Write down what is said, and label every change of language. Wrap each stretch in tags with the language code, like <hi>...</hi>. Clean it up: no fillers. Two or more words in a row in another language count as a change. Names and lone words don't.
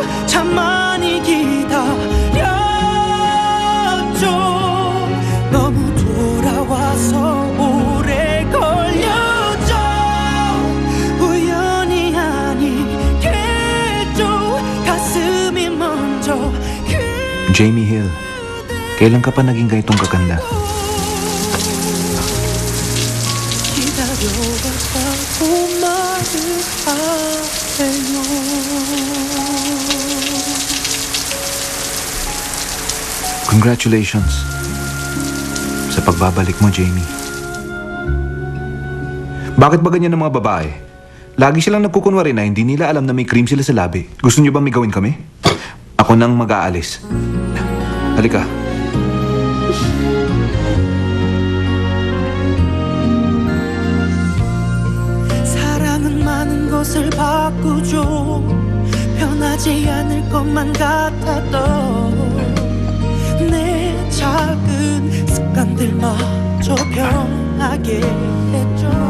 <ko>참 많이 기다렸죠. 너무 돌아와서 오래 걸렸죠. 우연이 아니겠죠. 가슴이 먼저</ko> <tl>Jamie Hill, kailan ka pa naging ganitong kaganda?</tl> <ko>기다려봤다고 말을 하세요.</ko> <tl>Congratulations sa pagbabalik mo, Jamie. Bakit ba ganyan ang mga babae? Lagi silang nagkukunwari na hindi nila alam na may cream sila sa labi. Gusto niyo ba may gawin kami? Ako nang mag-aalis. Halika.</tl> <ko>사랑은 많은 것을 바꾸죠. 변하지 않을 것만 같았던 내 작은 습관들마저 변하게 했죠.</ko>